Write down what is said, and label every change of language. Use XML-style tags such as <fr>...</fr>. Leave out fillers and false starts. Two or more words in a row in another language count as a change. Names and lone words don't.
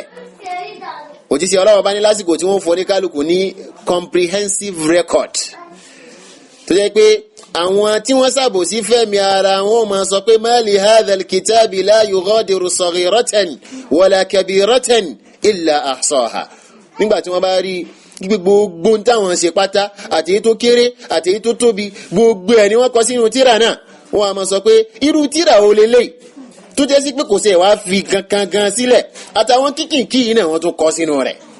<yo>òjíṣẹ́ Ọlọ́run bá ní lásìkò tí wọ́n fọ́ ní kálukú ní</yo> <en>comprehensive record</en> <yo>tó jẹ́ pé àwọn tí wọ́n ṣàbòsí fẹ́mi ara wọn máa sọ pé</yo> <ar>ما لهذا الكتاب لا يغادر صغيرة ولا كبيرة إلا أحصاها.</ar> <yo>nígbà tí wọ́n bá rí gbogbo táwọn ṣe pátá àti èyí tó kéré àti èyí tó tóbi gbogbo ẹ̀ ni wọ́n kọ sínú tírà náà wọ́n á máa sọ pé irú tírà wo lélẹ́yìí tó jẹ́ sí pé kò sí ẹ̀ wá fi kankan gan sílẹ̀ àtàwọn kíkìnkì yìí náà wọ́n tún kọ sínú rẹ̀.</yo>